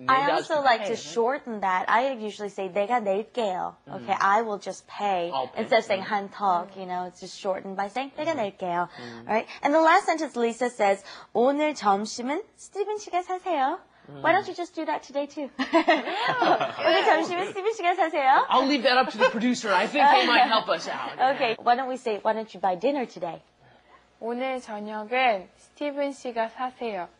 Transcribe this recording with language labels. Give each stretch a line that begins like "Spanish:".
English: I also like to shorten that. I usually say
Korean: 내가 낼게요.
English: Okay, I will just pay. Instead of saying 한턱, you know, it's just shortened by saying
Korean: 내가 낼게요.
English: All right. And the last sentence, Lisa says,
Korean: 오늘 점심은 스티븐 씨가 사세요.
English: Why don't you just do that today too?
Korean: 오늘 점심은 스티븐 씨가 사세요.
English: I'll leave that up to the producer. I think they might help us out. Okay, why don't we say, why don't you buy dinner today?
Korean: 오늘 저녁은 스티븐 씨가 사세요.